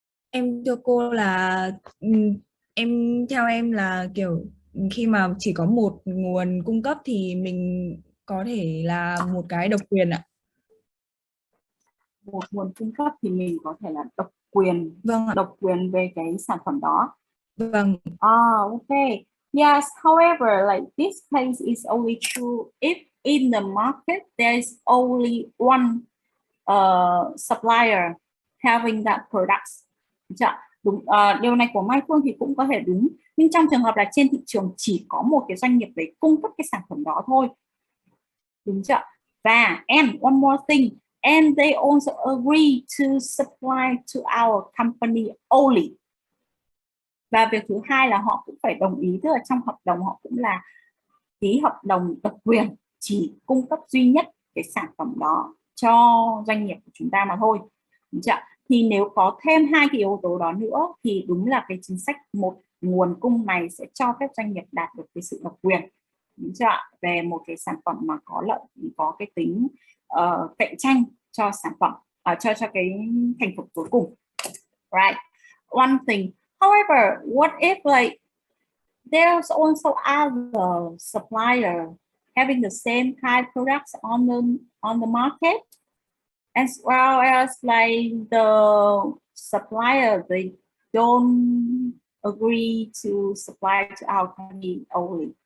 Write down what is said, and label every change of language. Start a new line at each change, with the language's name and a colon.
Vietnamese: Em thưa cô là em theo em là kiểu khi mà chỉ có một nguồn cung cấp thì mình có thể là một cái độc quyền ạ. Một nguồn cung cấp thì mình có thể là độc quyền, Vâng ạ. độc quyền về cái sản phẩm đó. Vâng.
English: Okay. Yes, however, like this case is only true if in the market there's only one supplier having that products.
Vietnamese: Đúng, điều này của Mai Phương thì cũng có thể đúng, nhưng trong trường hợp là trên thị trường chỉ có một cái doanh nghiệp để cung cấp cái sản phẩm đó thôi, đúng chưa? Và
English: and one more thing, and they also agree to supply to our company only.
Vietnamese: Và việc thứ hai là họ cũng phải đồng ý, tức là trong hợp đồng họ cũng là ký hợp đồng độc quyền chỉ cung cấp duy nhất cái sản phẩm đó cho doanh nghiệp của chúng ta mà thôi. Đúng chưa? Thì nếu có thêm hai cái yếu tố đó nữa thì đúng là cái chính sách một nguồn cung này sẽ cho phép doanh nghiệp đạt được cái sự độc quyền, đúng chưa? Về một cái sản phẩm mà có lợi, có cái tính cạnh tranh cho sản phẩm, cho cái thành phẩm cuối cùng.
English: Right. One thing. However, what if like there's also other supplier having the same kind of products on the market, as well as like the supplier, they don't agree to supply to our company only.